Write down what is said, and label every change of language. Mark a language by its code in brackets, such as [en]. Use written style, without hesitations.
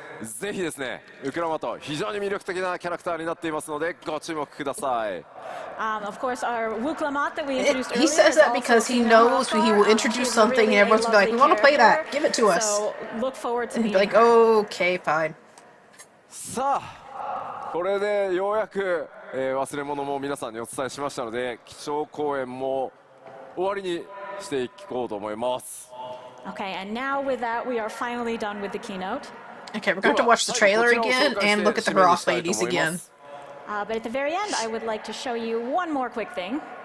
[ja] ぜひですね、ウクラマト非常に魅力的なキャラクターになっていますのでご注目ください。 [en] Of course, our Wuklamat that we introduced earlier. He says that because he knows he will introduce something and everyone's gonna be like, we want to play that, give it to us. So look forward to And he'd meeting be like, okay, fine. [ja] さあ、これでようやく、忘れ物も皆さんにお伝えしましたので、基調講演も終わりにしていこうと思います。 [en] Okay, and now with that, we are finally done with the keynote. Okay, we're going to watch the trailer again and look at the Hurrah ladies again. But at the very end, I would like to show you one more quick thing.